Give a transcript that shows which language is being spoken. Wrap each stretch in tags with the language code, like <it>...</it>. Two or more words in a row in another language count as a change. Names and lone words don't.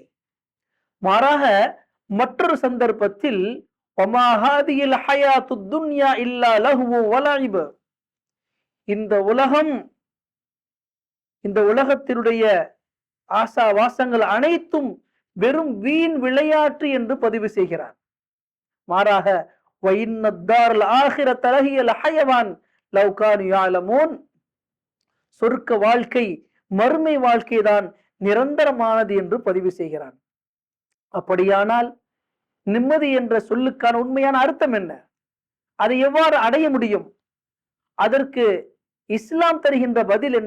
<ta>மாறாக மற்றொரு சந்தர்ப்பத்தில்</ta> <ar>وما هذه الحياة الدنيا إلا لهو ولعب.</ar> <ta>இந்த உலகம், இந்த உலகத்தினுடைய ஆசா வாசங்கள் அனைத்தும் வெறும் வீண் விளையாட்டு என்று பதிவு செய்கிறார். மாறாக</ta> <ar>وَإِنَّ الدَّارَ الْآخِرَةَ لَهِيَ الْحَيَوَانُ لو كانوا يعلمون,</ar> <ta>சொர்க்க வாழ்க்கை மறுமை வாழ்க்கை தான் நிரந்தரமானது என்று பதிவு செய்கிறான். அப்படியானால் நிம்மதி என்ற சொல்லுக்கான உண்மையான அர்த்தம் என்ன? அதை எவ்வாறு அடைய முடியும்? அதற்கு இஸ்லாம் தருகின்ற பதில் என்ன?</ta>